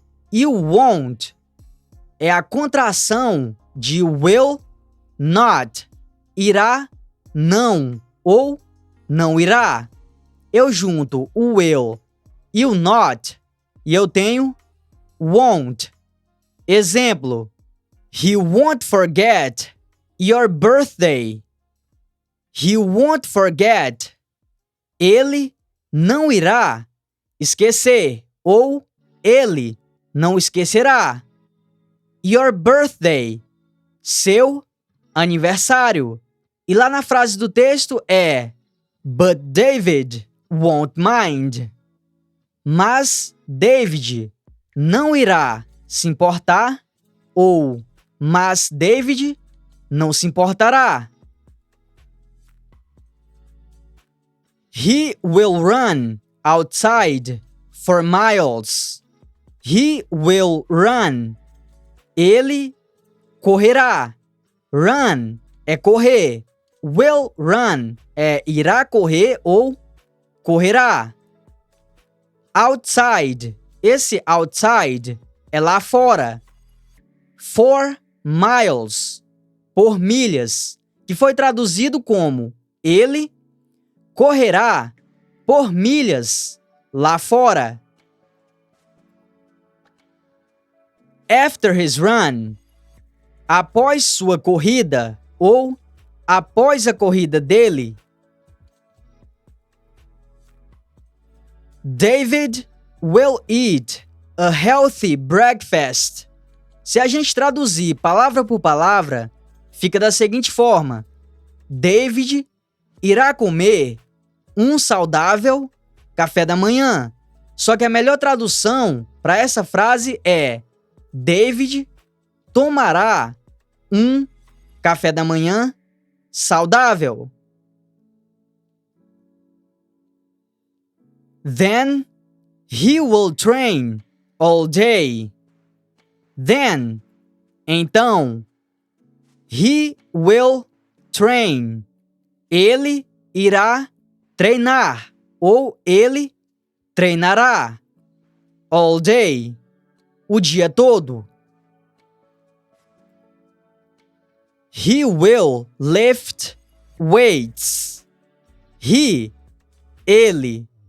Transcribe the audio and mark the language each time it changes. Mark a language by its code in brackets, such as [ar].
[pt] E o won't é a contração de will not. Irá, não, ou não irá. Eu junto o will e o not e eu tenho won't. [en] Exemplo: He won't forget your birthday. He won't forget. [pt] Ele não irá esquecer ou ele não esquecerá. [en] Your birthday, [pt] seu aniversário. E lá na frase do texto é [en] But David won't mind. [pt] Mas David não irá se importar ou mas David não se importará. [en] He will run outside for miles. He will run. [pt] Ele correrá. Run é correr. Will run é irá correr ou correrá. Outside. Esse outside é lá fora. [en] For miles. [pt] Por milhas. Que foi traduzido como ele correrá por milhas lá fora. [en] After his run. [pt] Após sua corrida ou após a corrida dele. [en] David will eat a healthy breakfast. [pt] Se a gente traduzir palavra por palavra, fica da seguinte forma: David irá comer um saudável café da manhã. Só que a melhor tradução para essa frase é David tomará um café da manhã saudável. [en] Then he will train all day. Then, [pt] então, [en] he will train. [pt] Ele irá treinar ou ele treinará. [en] All day. [pt] O dia todo. [en] He will lift weights. Ele.